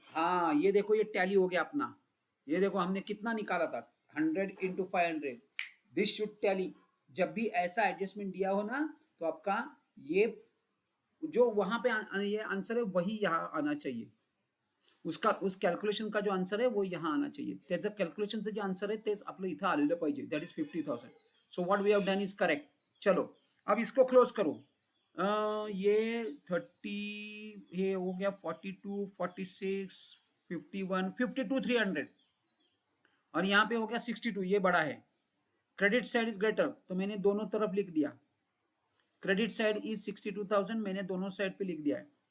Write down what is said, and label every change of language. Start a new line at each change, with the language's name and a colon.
Hindi: हाँ ये देखो, ये टैली हो गया अपना, ये देखो हमने कितना निकाला था, 100 इंटू 500,
English: This should tally.
Hindi: जब भी ऐसा एडजस्टमेंट दिया हो ना, तो आपका ये जो वहां पे ये आंसर है वही यहाँ आना चाहिए, उसका उस कॅल्क्युलेशन का जो आन्सर आहे वो यहाँ आना चाहिए,
Marathi: त्याचं कॅल्क्युलेशनचं जे आन्सर आहे तेच आपलं इथं आलेलं पाहिजे,
English: That is 50,000। So what we have done is correct.
Hindi: चलो अब इसको क्लोज करो, ये 30, ये हो गया 42, 46, 51, 52, 300, और यहाँ पे हो गया 62, ये बड़ा है।
English: credit side is greater,
Hindi: तो मैंने दोनों तरफ लिख दिया,
English: credit side is 62,000,
Hindi: मैंने दोनों साइड पे लिख दिया है।